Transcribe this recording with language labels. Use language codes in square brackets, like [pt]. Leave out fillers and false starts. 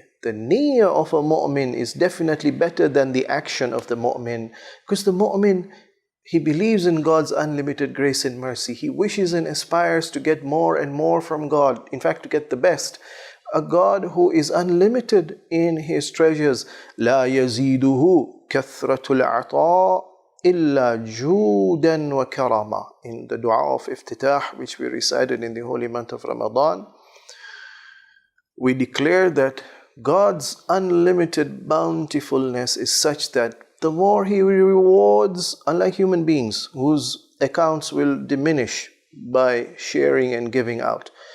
[en] The niyyah of a mu'min is definitely better than the action of the mu'min, because the mu'min, He believes in God's unlimited grace and mercy. He wishes and aspires to get more and more from God. In fact, to get the best. A God who is unlimited in His treasures. [ar] لا يزيده كثرة العطاء إلا جودا وكرما. [en] In the dua of iftitah, which we recited in the holy month of Ramadan, we declare that God's unlimited bountifulness is such that the more He rewards, unlike human beings whose accounts will diminish by sharing and giving out,